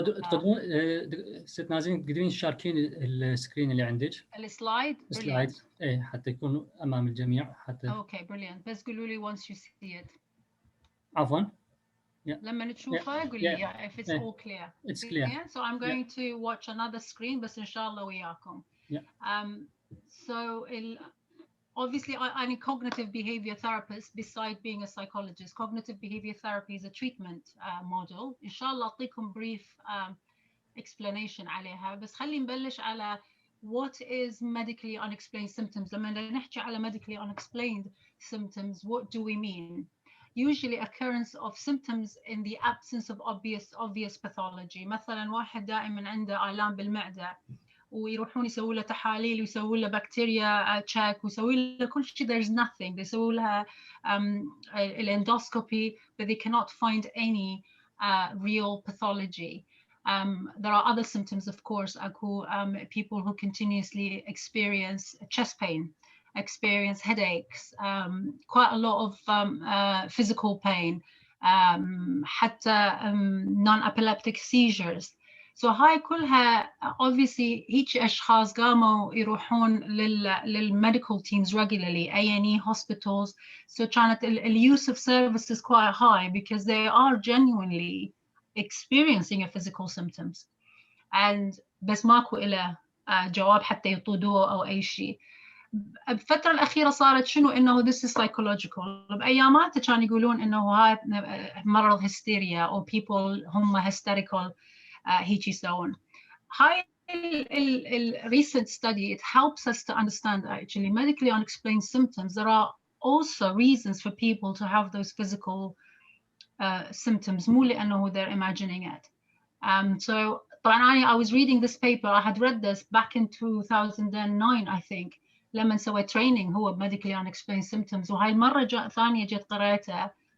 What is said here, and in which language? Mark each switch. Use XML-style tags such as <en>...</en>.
<ar>تقدرون ست نازنين تقدرين تشاركين السكرين اللي عندك السلايد ايه حتى يكون امام الجميع حتى</ar> <en>Okay brilliant.</en> <ar>بس قولوا لي</ar> <en>once you see it.</en> <ar>عفوا لما تشوفه قول لي</ar> <en>if it's all clear. It's clear. So I'm going to watch another screen</en> <ar>بس إن شاء الله وياكم.</ar> <en>So obviously I'm a cognitive behavior therapist beside being a psychologist. Cognitive behavior therapy is a treatment model.</en> <ar>إن شاء الله أعطيكم</ar> <en>brief explanation</en> <ar>عليها، بس خلي نبلش على</ar> <en>what is medically unexplained symptoms.</en> <ar>لما نحكي على</ar> <en>medically unexplained symptoms, what do we mean? Usually occurrence of symptoms in the absence of obvious pathology.</en> <ar>مثلا واحد دائما عنده آلام بالمعدة ويروحون يسووا له تحاليل ويسووا له بكتيريا تشيك ويسووا له كل شيء</ar> <en>there's nothing.</en> <ar>بيسووا لها</ar> <en>endoscopy but they cannot find any real pathology. There are other symptoms, of course, people who continuously experience chest pain, experience headaches, quite a lot of physical pain, حتى non-epileptic seizures. So</en> <ar>هاي كلها</ar> <en>obviously</en> <ar>هيك أشخاص قاموا يروحون</ar> <en>للmedical teams regularly, A&E hospitals. So كانت use of services quite high because they are genuinely experiencing a physical symptoms.</en> <ar>And بس ماكو إله جواب حتى يطودوه أو أي شيء. الفترة الأخيرة صارت شنو إنه</ar> <en>this is psychological.</en> <ar>بأيامات كانوا يقولون إنه هاي مرض hysteria</ar> <en>or people</en> <ar>هم hysterical هيك يسوون.</ar> <en>هاي recent study, it helps us to understand actually medically unexplained symptoms. There are also reasons for people to have those physical symptoms</en> <ar>مو لأنه</ar> <en>they're imagining it. So طبعا I was reading this paper, I had read this back in 2009 I think</en> <ar>لما سويت</ar> <en>training هو medically unexplained symptoms،</en> <ar>وهاي المرة ثانية جيت قرأتها.</ar>